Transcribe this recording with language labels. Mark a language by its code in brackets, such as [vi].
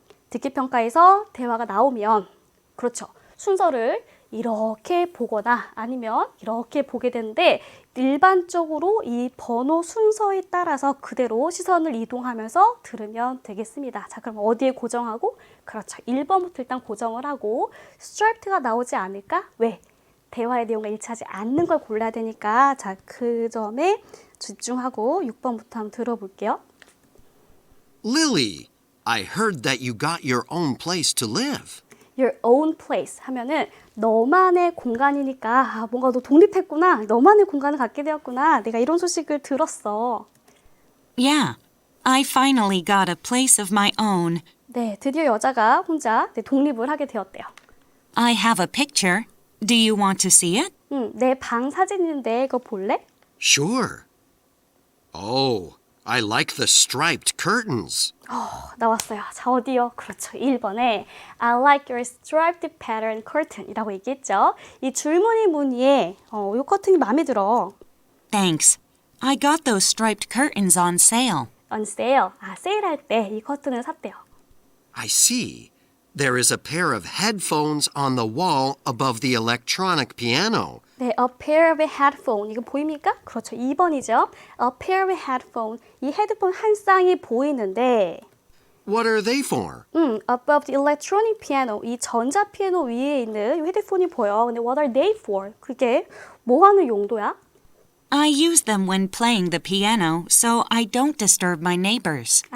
[ko] 듣기 평가에서 대화가 나오면 그렇죠. 순서를 이렇게 보거나 아니면 이렇게 보게 되는데 일반적으로 이 번호 순서에 따라서 그대로 시선을 이동하면서 들으면 되겠습니다. 자, 그럼 어디에 고정하고? 그렇죠. 1번부터 일단 고정을 하고 striped가 나오지 않을까? 왜? 대화의 내용과 일치하지 않는 걸 골라야 되니까 자, 그 점에 집중하고 6번부터 한번 들어볼게요. [en] Lily, I heard that you got your own place to live. your own place [ko] 하면은 너만의 공간이니까 뭔가 너 독립했구나. 너만의 공간을 갖게 되었구나. 내가 이런 소식을 들었어. [en] Yeah, I finally got a place of my own. [ko] 네, 드디어 여자가 혼자 독립을 하게 되었대요. [en] I have a picture. Do you want to see it? [ko] 내 방 사진인데 그거 볼래? [en] Sure. Oh, I like the striped curtains. [ko] 나왔어요. 자, 어디요? 그렇죠. 1번에 [en] I like your striped pattern curtain [ko] 이라고 얘기했죠. 이 줄무늬 무늬에 이 커튼이 마음에 들어. [en] Thanks. I got those striped curtains on sale. on sale. [ko] 세일할 때 이 커튼을 샀대요. [en] I see. There is a pair of headphones on the wall above the electronic piano. 네, a pair of headphone. [ko] 이거 보입니까? 그렇죠. 2번이죠. [en] A pair of headphone. [ko] 이 헤드폰 한 쌍이 보이는데 [en] What are they for? above the electronic piano. [ko] 이 전자 피아노 위에 있는 이 헤드폰이 보여. 근데 [en] what are they for? [ko] 그게 뭐 하는 용도야? [en] I use them when playing the piano so I don't disturb my neighbors.